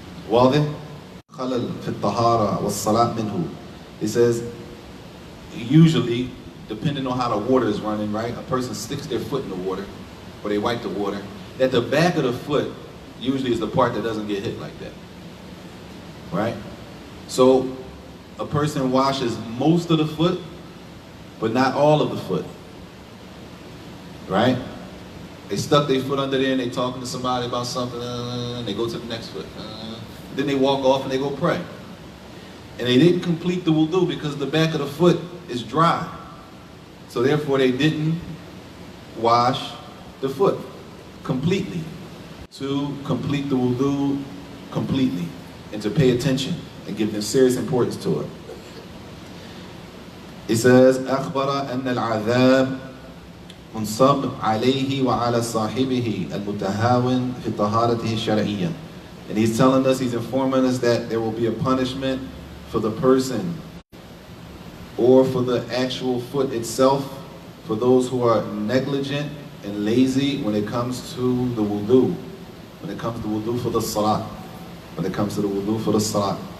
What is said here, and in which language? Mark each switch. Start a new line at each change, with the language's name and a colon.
Arabic: واضح؟ خلل في الطهارة والصلاة منه.
English: He says, usually, depending on how the water is running, right? A person sticks their foot in the water, or they wipe the water. At the back of the foot, usually is the part that doesn't get hit like that, right? So, a person washes most of the foot, but not all of the foot, right? They stuck their foot under there and they talking to somebody about something, and they go to the next foot. Then they walk off and they go pray. And they didn't complete the wudu because the back of the foot is dry. So therefore they didn't wash the foot completely. To complete the wudu completely and to pay attention and give them serious importance to it. It says,
Arabic: أخبر أن العذاب منصب عليه وعلى صاحبه المتهاون في طهارته الشرعية.
English: And he's telling us, he's informing us that there will be a punishment for the person or for the actual foot itself, for those who are negligent and lazy when it comes to the wudu, when it comes to wudu for the salat, when it comes to the wudu for the salat.